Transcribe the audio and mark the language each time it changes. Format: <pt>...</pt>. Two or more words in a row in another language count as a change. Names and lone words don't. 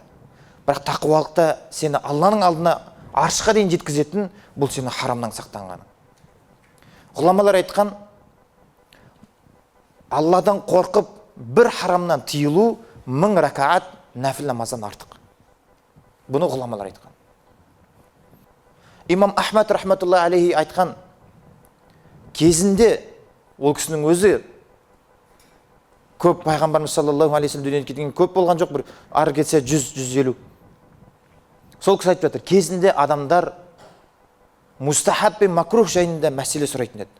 <kk>Бірақ тақуалықта сені Алланың алдына аршқа дейін жеткізетін бұл сені харамнан сақтанғаны. Ғұламалар айтқан, Алладан қорқып бір харамнан тыйылу 1000 ракаат нәпіл намаздан артық. Бұны ғұламалар айтқан. Имам Ахмад</kk> <ar>رحمة الله عليه</ar> <kk>айтқан, кезінде ол кісінің өзі көп, пайғамбарымыз</kk> <ar>صلى الله عليه وسلم</ar> <kk>дүниеден кеткен көп болған жоқ, бір ары кетсе 100-150. Сол кісі айтып жатыр, кезінде адамдар мустахаб пен макрух жайында мәселе сұрайтын еді.</kk>